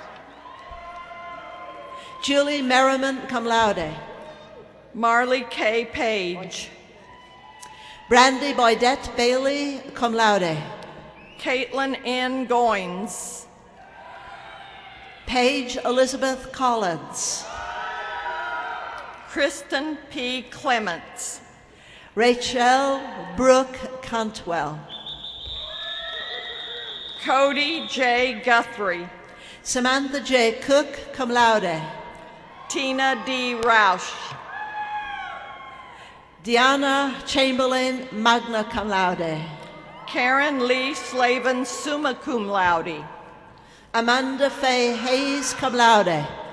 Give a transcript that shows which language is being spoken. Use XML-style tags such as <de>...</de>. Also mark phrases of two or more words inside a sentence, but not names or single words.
<en>Julie Merriman,</en> <la>cum laude,</la> <en>Marley K. Page, Brandy Boydette Bailey,</en> <la>cum laude,</la> <en>Caitlin N. Goins, Paige Elizabeth Collins, Kristen P. Clements, Rachel Brooke Cantwell, Cody J. Guthrie, Samantha J. Cook,</en> <la>cum laude,</la> <en>Tina D. Roush, Deanna Chamberlain,</en> <la>magna cum laude,</la> <en>Karen Lee Slavin,</en> <la>summa cum laude,</la> <en>Amanda Faye Hayes,</en> <la>cum laude,</la>